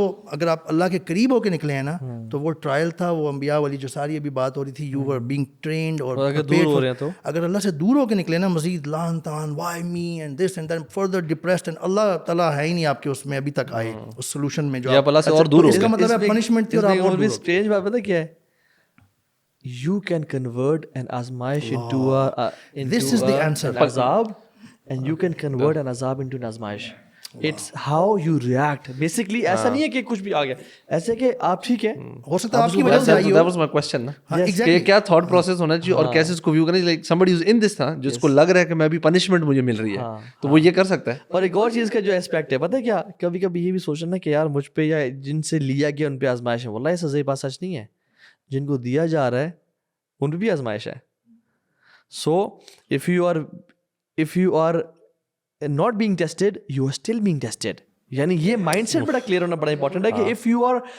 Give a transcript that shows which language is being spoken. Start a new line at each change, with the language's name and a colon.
Urdu: تو اگر آپ اللہ کے قریب ہو کے نکلے ہیں نا تو وہ ٹرائل تھا، وہ انبیاء والی جو ساری ابھی بات ہو رہی تھی،
English: You are being trained.
Urdu: اور اگر اللہ سے دور ہو کے نکلے نا، مزید لان تان Y me
English: and this and then further depressed,
Urdu: and اللہ تعالیٰ ہے ہی نہیں آپ کے اس میں ابھی تک آئے اس سولوشن میں، جو آپ اللہ سے اور دور ہو، اس کا مطلب ہے پنشمنٹ تھی اور آپ اور دور ہو. اسٹرینج بات پتہ کیا ہے،
English: you can convert an azmaish into This is the answer. an azab, and you can convert an azab into an azmaish. It's how you react.
Urdu: Basically ایسا نہیں ہے کہ کچھ بھی آ گیا، ایسے کہ آپ ٹھیک ہے، ہو سکتا ہے آپ کی وجہ سے آئی ہو.
English: That was my question
Urdu: نا، کہ کیا تھاٹ پروسیس ہونا چاہیے اور کیسے اس کو ویو کرنا چاہیے.
English: Like somebody who's in this
Urdu: تھا جس کو لگ رہا ہے کہ میں ابھی پنشمنٹ مجھے مل رہی ہے، تو وہ یہ کر سکتا ہے. اور ایک اور چیز کا جو اسپیکٹ ہے پتہ ہے کیا، کبھی کبھی یہ بھی سوچنا کہ یار مجھ پہ یا جن سے لیا گیا ان پہ آزمائش ہے. واللہ یہ سزا بات سچ نہیں ہے، جن کو دیا جا رہا ہے ان پہ بھی آزمائش ہے.
English: So if you are not being tested, you are still being tested.
Urdu: یعنی یہ مائنڈ سیٹ بڑا کلیئر ہونا بڑا امپورٹنٹ ہے کہ
English: if you are